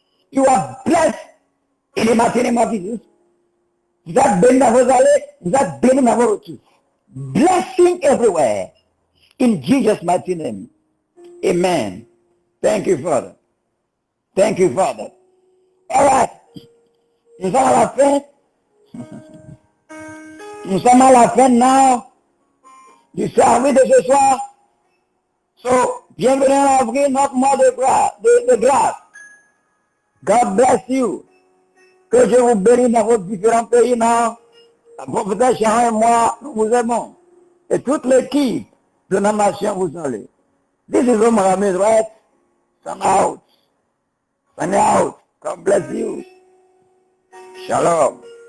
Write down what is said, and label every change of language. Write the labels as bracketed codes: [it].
[en] You are blessed in the mighty name of Jesus. [fr] Vous êtes bénis dans vos allées, vous êtes bénis dans vos retours. [en] Blessing everywhere. In Jesus' mighty name. Amen. Thank you, Father. Thank you, Father. All right. [fr] Nous sommes à la fin. Nous sommes à la fin now du service de ce soir. So, bienvenue à ouvrir notre mois de grâce. [en] God bless you. [fr] Que Dieu vous bénisse dans vos différents pays now. La prophétesse Sharon et moi, nous vous aimons. Et toute l'équipe de la nation vous salue. [en] This is Omar Ahmed, right? Sign out. Sign out. God bless you. Shalom.